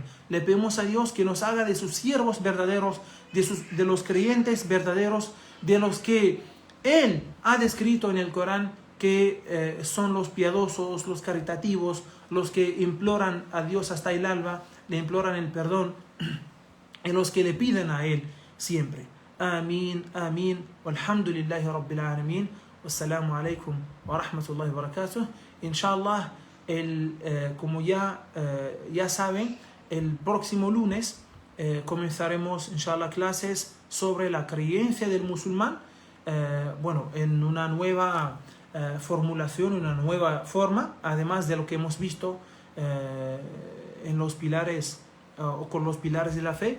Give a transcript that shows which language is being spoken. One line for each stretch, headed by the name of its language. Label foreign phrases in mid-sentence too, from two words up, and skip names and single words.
Spanish: Le pedimos a Dios que nos haga de sus siervos verdaderos, de los creyentes verdaderos, de los que Él ha descrito en el Corán que son los piadosos, los caritativos, los que imploran a Dios hasta el alba, le imploran el perdón, y los que le piden a Él siempre. Amén, amén,
Arabic: والحمد لله رب العالمين، والسلام عليكم ورحمة الله وبركاته. Inshallah,
Spanish: como ya saben, el próximo lunes comenzaremos, inshallah, clases sobre la creencia del musulmán, en una nueva formulación, una nueva forma, además de lo que hemos visto en los pilares o con los pilares de la fe.